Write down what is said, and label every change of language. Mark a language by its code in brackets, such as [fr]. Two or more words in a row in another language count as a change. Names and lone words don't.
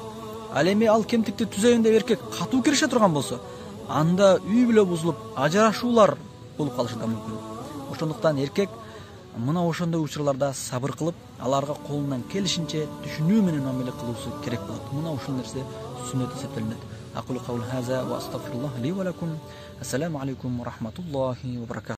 [ky] Ал эми ал кемтикти түзөйүн деп эркек катуу киреше турган болсо, анда үй бүлө бузулуп, ажырашуулар болуп калышы да мүмкүн. Ошондуктан эркек мына ошондой учурларда сабыр кылып, аларга колунан келишинче түшүнүү менен мамиле кылуусу керек болот. Мына ушул нерсе сүннөт эсептелинет. [ar] أقول قولي هذا وأستغفر الله لي ولكم. السلام عليكم ورحمة الله وبركاته.